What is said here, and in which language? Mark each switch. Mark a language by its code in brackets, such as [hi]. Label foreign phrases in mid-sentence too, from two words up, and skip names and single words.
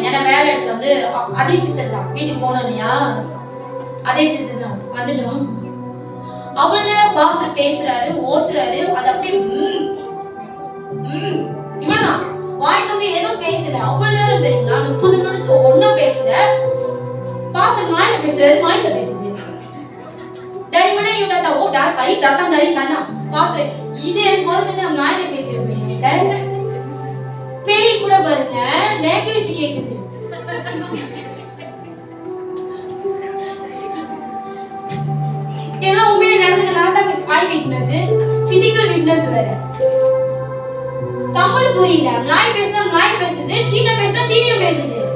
[ta] ஏன்னா வேலை இடத்துல வந்து அதே சிஸ்டர் தான், வீட்டுக்கு போனோம் இல்லையா, அதே சிஸ்டர் தான். வந்துட்டோம். அவ்வளவு நேரம் பாஸ்டர் பேசுறாரு, ஓட்டுறாரு. அது அப்படியே இவ்வளவுதான், வாய்க்கு வந்து ஏதோ பேசல. அவ்வளவு நேரம் தெரியுங்களா, 30 நிமிஷம் ஒன்னும் பேசல. பாஸ்டர் மாயில பேசுறாரு, மாயில பேசுது. [ms] dari mana you dah tahu? Dah saya datang dari sana. [ta] பாஸ்டர் இது எனக்கு முதல்ல நான் மாயில பேசிருப்பேன். பேய் கூட பாருங்க லாங்குவேஜ் கேக்குது. எல்லாம் உண்மையிலே நடந்தது. நான் தான் [en] eye witness, physical witness [ta] வேற. தமிழ் புரியல, நாய் பேசினா நாய் பேசுது, சீன பேசினா சீனியும் பேசுது.